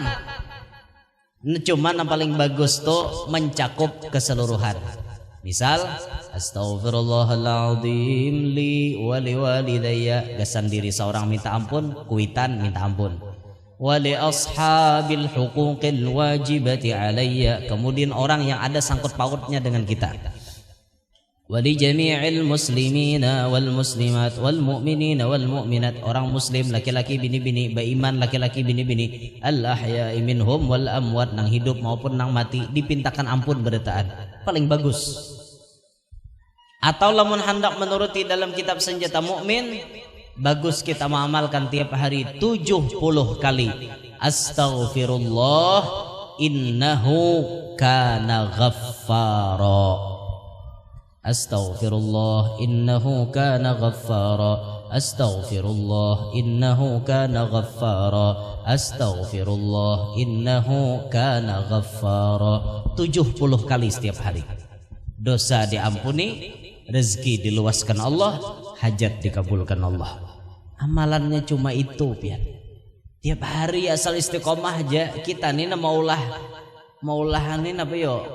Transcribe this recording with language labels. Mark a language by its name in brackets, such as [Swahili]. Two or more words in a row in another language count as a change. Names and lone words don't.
[Banjar] Cuma nang paling bagus tuh mencakup keseluruhan. Misal [Arabic] أستغفر الله العظيم لي ولوالديّ, [Banjar] gasan diri seorang minta ampun, kuitan minta ampun. [Arabic] ولأصحاب الحقوق الواجبة عليّ, [Banjar] kemudian orang yang ada sangkut pautnya dengan kita. [Arabic] ولجميع المسلمين والمسلمات والمؤمنين والمؤمنات, [Banjar] orang muslim laki-laki bini-bini, beriman laki-laki bini-bini, [Arabic] الأحياء منهم والأموات, [Banjar] nang hidup maupun nang mati dipintakan ampun beritaan. Paling bagus. Atau lamun hendak menuruti dalam kitab senjata mukmin, bagus kita mengamalkan tiap hari 70 kali [Arabic] أستغفر الله إنه كان غفارا. أستغفر الله إنه كان غفارا. أستغفر الله إنه كان غفارا. أستغفر الله إنه كان غفارا. [Banjar] 70 kali setiap hari. Dosa diampuni, rezeki diluaskan Allah, hajat dikabulkan Allah. Amalannya cuma itu, pian. Tiap hari asal istiqomah aja. Kita nih maulah ini apa yo?